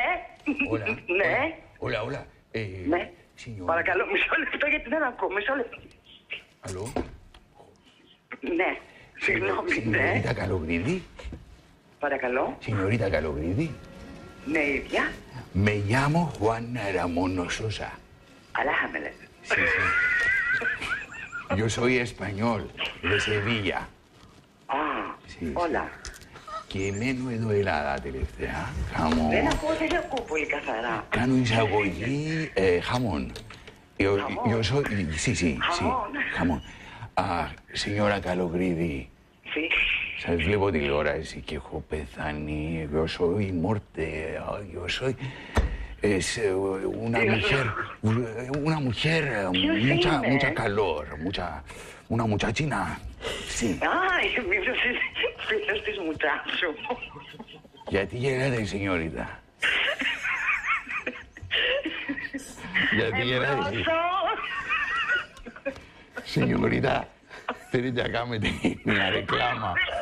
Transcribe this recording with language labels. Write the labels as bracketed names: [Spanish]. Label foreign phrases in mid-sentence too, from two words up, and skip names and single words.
[Greek] Όλα. Ναι. Όλα, όλα. Ναι. Παρακαλώ, μισό λεπτό γιατί δεν ακούω. Μισό λεπτό. Αλλού. Ναι. Συγγνώμη, ναι. Σινιωρίτα Καλογρίδη. Παρακαλώ. Σινιωρίτα Καλογrίδη. Ναι, ίδια. [Spanish] Me llamo Juan Ramón Sosa. Αlájamele. Sí, sí. Yo soy español, de Sevilla. [Greek] Α, όλα. Και μένω εδώ Ελλάδα τελευταία. Χαμόν. Δεν ακούω, δεν ακούω πολύ καθαρά. Κάνω εισαγωγή χαμόν. [Spanish] Yo soy... Sí, sí, sí. Χαμόν. Señora Καλογρίδη. Sí. [Greek] Σας βλέπω τηλεόραση και έχω πεθάνει. [Spanish] Yo soy muerte. Yo soy... Es una mujer mucha calor, una muchachina. Sí. Ay, [Greek] μήπως είσαι φίλος της μουτσάσου. Γιατί γελάτε, σενιόριτα? Γιατί γελάτε? Σενιόριτα, θέλετε να κάνετε μια ρεκλάμα?